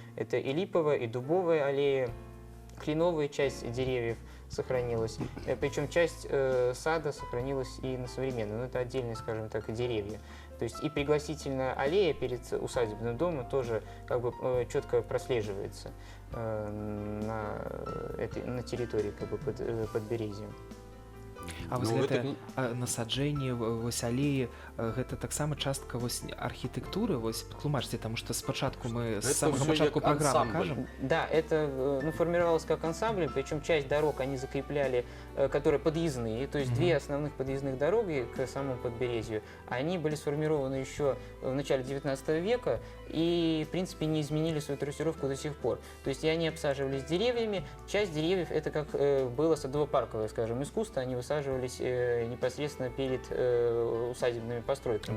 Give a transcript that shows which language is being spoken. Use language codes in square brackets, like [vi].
[ru] Это и липовая, и дубовая аллея, кленовая часть деревьев сохранилась, причем часть сада сохранилась и на современном, но это отдельные, скажем так, деревья. То есть и пригласительная аллея перед усадебным домом тоже как бы четко прослеживается на территории как бы Подберезья. [be] А вось гэта насаджэнне вось алеі, гэта таксама частка вось архітэктуры, вось тлумачце, таму што спачатку мы з самага пачатку праграмы кажам. [ru] Да, это формировалось как ансамбль, причем часть дорог они закрепляли, которые подъездные, то есть 2 основных подъездных дороги к самому Подберезью, они были сформированы еще в начале 19 века и, в принципе, не изменили свою трассировку до сих пор. То есть и они обсаживались деревьями, часть деревьев это как было садово-парковое, скажем, искусство, они высаживались непосредственно перед усадебными постройками.